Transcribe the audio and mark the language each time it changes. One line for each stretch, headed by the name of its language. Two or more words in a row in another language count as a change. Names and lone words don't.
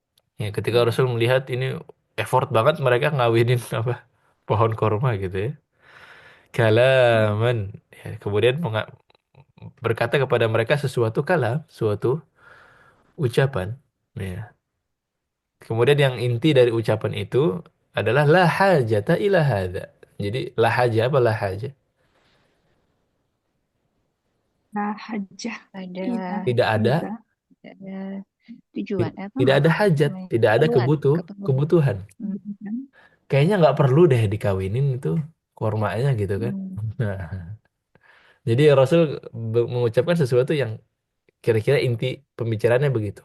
Indonesian: Ya, ketika Rasul melihat ini effort banget mereka ngawinin apa pohon kurma gitu ya. Kalaman. Ya, kemudian berkata kepada mereka sesuatu kalam, suatu ucapan. Ya. Kemudian yang inti dari ucapan itu adalah
Arabic: la hajata ila hadza.
Indonesian: Jadi
Arabic: la haja
Indonesian: apa
Arabic: la haja?
Indonesian: Nah, hajah Ada ila Tidak ada, hadza. ada tujuan apa tidak ada hajat, namanya? tidak ada Keperluan, keperluan. kebutuhan. Hmm. Kan? Kayaknya nggak perlu deh dikawinin itu kurmanya gitu kan. Hmm. Nah, jadi Rasul mengucapkan sesuatu yang kira-kira inti pembicaraannya begitu.